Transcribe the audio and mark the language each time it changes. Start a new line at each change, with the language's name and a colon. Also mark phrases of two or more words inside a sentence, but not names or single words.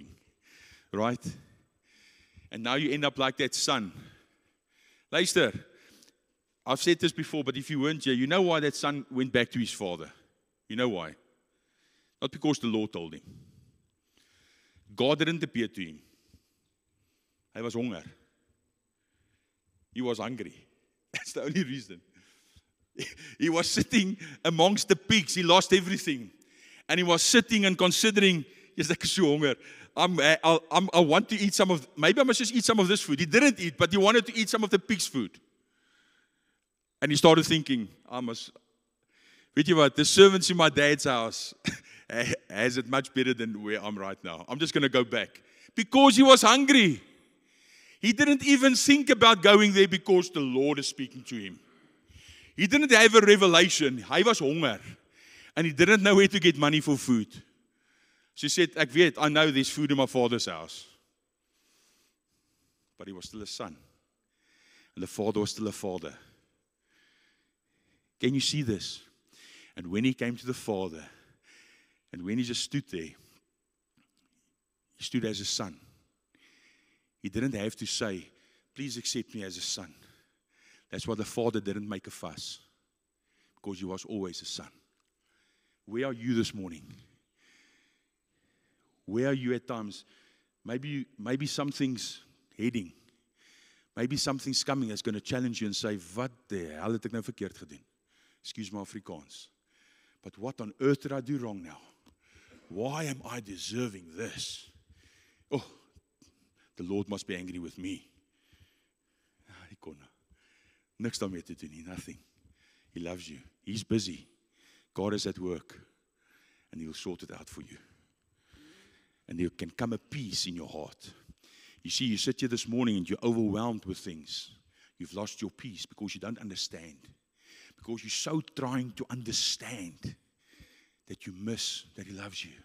English: Right? And now you end up like that son. Luister, I've said this before, but if you weren't here, you know why that son went back to his father. You know why? Not because the Lord told him. God didn't appear to him.
Afrikaans: Hy was honger.
English: He was hungry. That's the only reason. He was sitting amongst the pigs. He lost everything. And he was sitting and considering, yes,
Afrikaans: ek is so honger.
English: I want to eat some of, maybe I must just eat some of this food. He didn't eat, but he wanted to eat some of the pig's food. And he started thinking,
Afrikaans: weet jy wat,
English: the servants in my dad's house has it much better than where I'm right now. I'm just going to go back. Because he was hungry. He didn't even think about going there because the Lord is speaking to him. He didn't have a revelation.
Afrikaans: Hy was honger.
English: And he didn't know where to get money for food. So he said,
Afrikaans: ek weet,
English: I know there's food in my father's house. But he was still a son. And the father was still a father. Can you see this? And when he came to the Father, and when he just stood there, he stood as a son. He didn't have to say, please accept me as a son. That's why the Father didn't make a fuss. Because he was always a son. Where are you this morning? Where are you at times? Maybe something's heading. Maybe something's coming that's going to challenge you and say,
Afrikaans: wat the hell het ek nou verkeerd gedoen?
English: Excuse my Afrikaans. But what on earth did I do wrong now? Why am I deserving this? Oh, the Lord must be angry with me.
Afrikaans: Hy kon niks daarmee te doen nie,
English: nothing. He loves you. He's busy. God is at work. And He'll sort it out for you. And there can come a peace in your heart. You see, you sit here this morning and you're overwhelmed with things. You've lost your peace because you don't understand. Because you're so trying to understand that you miss that He loves you.